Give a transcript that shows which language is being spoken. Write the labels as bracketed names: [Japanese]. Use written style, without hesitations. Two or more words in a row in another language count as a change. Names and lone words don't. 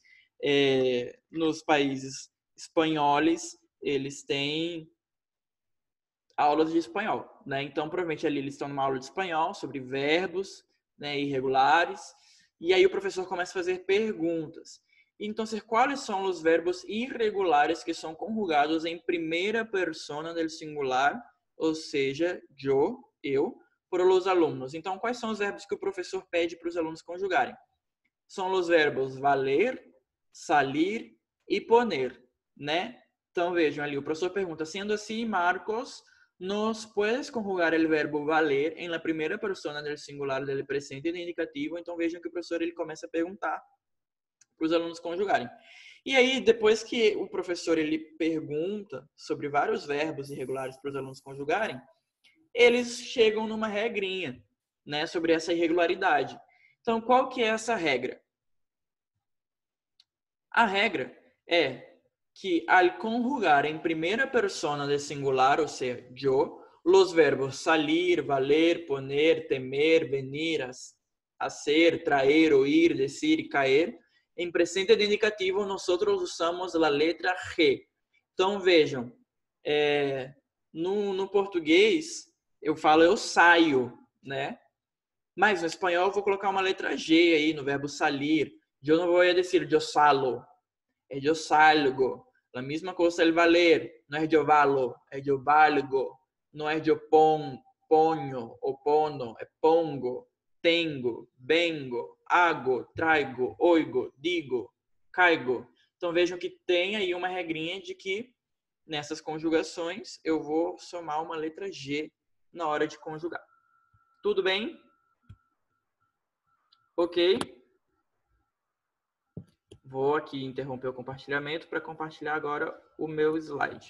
[Portuguese] Nos países espanhóis, eles têm aulas de espanhol, né? Então, provavelmente ali eles estão numa aula de espanhol sobre verbos, né, irregulares, e aí o professor começa a fazer perguntas. Então, quais são os verbos irregulares que são conjugados em primeira [Spanish] persona del singular, [Portuguese] ou seja, eu, [Spanish] por los [Portuguese] alunos? Então, quais são os verbos que o professor pede para os alunos conjugarem? São os verbos valer, salir e poner, né? Então, vejam ali, o professor pergunta, sendo assim, Marcos, [Spanish] ¿nos puedes conjugar el verbo valer en la primera persona del singular del presente de indicativo? [Portuguese] Então, vejam que o professor ele começa a perguntar para os alunos conjugarem. E aí, depois que o professor ele pergunta sobre vários verbos irregulares para os alunos conjugarem, eles chegam numa regrinha, né, sobre essa irregularidade. Então, qual que é essa regra? A regra é que [Spanish] al conjugar en primera persona del singular, o sea, yo, los verbos salir, valer, poner, temer, venir, hacer, traer, oír, decir y caer, en presente de indicativo nosotros usamos la letra G. [Portuguese] Então, vejam, no português eu falo eu saio, né? Mas no espanhol eu vou colocar uma letra G aí no verbo salir. Eu não vou dizer eu salo, é eu salgo. A mesma coisa [Spanish] el valer, [Portuguese] não é eu valo, é eu valgo. Não é eu ponho ou pono, é pongo. [Spanish] tengo, vengo, hago, traigo, oigo, digo, caigo. [Portuguese] Então vejam que tem aí uma regrinha de que nessas conjugações eu vou somar uma letra G na hora de conjugar. Tudo bem? Ok? Vou aqui interromper o compartilhamento para compartilhar agora o meu slide.